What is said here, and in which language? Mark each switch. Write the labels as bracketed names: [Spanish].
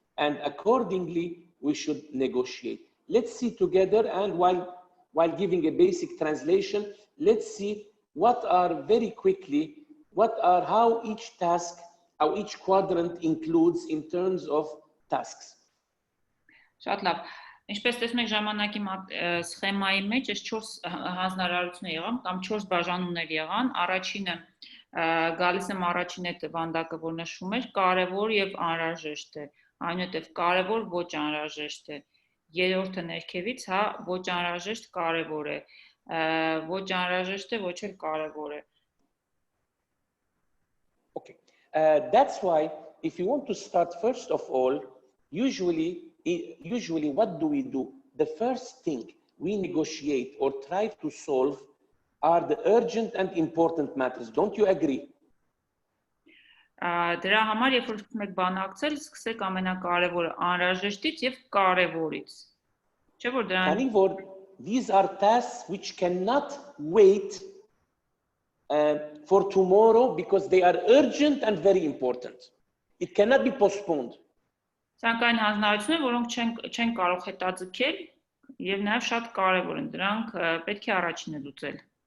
[English] And accordingly, we should negotiate. Let's see together, and while giving a basic translation, let's see how each task, how each quadrant includes in terms of tasks. [Armenian] Շատ լավ։ Ինչպես տեսնում եք ժամանակի սխեմայի մեջ այս 4 հանձնարարություններ եղան կամ 4 բաժանումներ եղան։ Առաջինը գալիս եմ առաջին այդ վանդակը, որ նշում էր կարևոր եւ անհրաժեշտ է, այնուհետեւ կարևոր ոչ անհրաժեշտ է։ Երրորդը ներքևից, ոչ անհրաժեշտ կարևոր է, ոչ անհրաժեշտ է, ոչ էլ կարևոր է։ [English] Okay. That's why if you want to start first of all, usually what do? The first thing we negotiate or try to solve are the urgent and important matters. Don't you agree? [Armenian] Դրա համար երբ որ եք բանակցել, սկսեք ամենակարևորը անհրաժեշտից եւ կարևորից։ Չէ՞ որ դրան [English] these are tasks which cannot wait for tomorrow because they are urgent and very important. It cannot be postponed. [Armenian] Սակայն հանձնարարություններ, որոնք չեն կարող հետաձգել եւ նաեւ շատ կարեւոր են, դրանք պետք է առաջինը լուծել։